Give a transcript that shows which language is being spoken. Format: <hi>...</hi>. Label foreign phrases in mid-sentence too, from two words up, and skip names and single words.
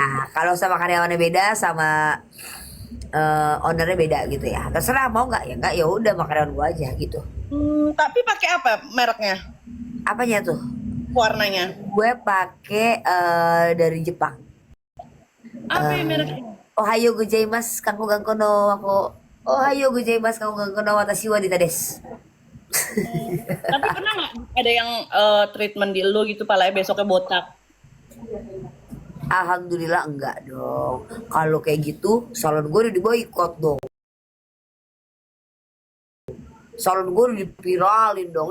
<id>Nah, kalau sama karyawannya beda, sama ownernya beda gitu ya. Terserah mau nggak ya nggak, ya udah sama karyawan gua aja gitu. Tapi pakai apa mereknya? Apanya tuh? Warnanya? Gue pakai dari Jepang. Apa ya mereknya?</id> <ja>おはようございます かんこ がんこ の わこ。おはようございます かんこ がんこ の 私 は Dita です.</ja> <id>Tapi pernah nggak ada yang treatment di lu gitu palanya besoknya botak? Alhamdulillah enggak dong. Kalau kayak gitu, salon gue udah diboykot dong. Salon gue udah dipiralin dong.</id>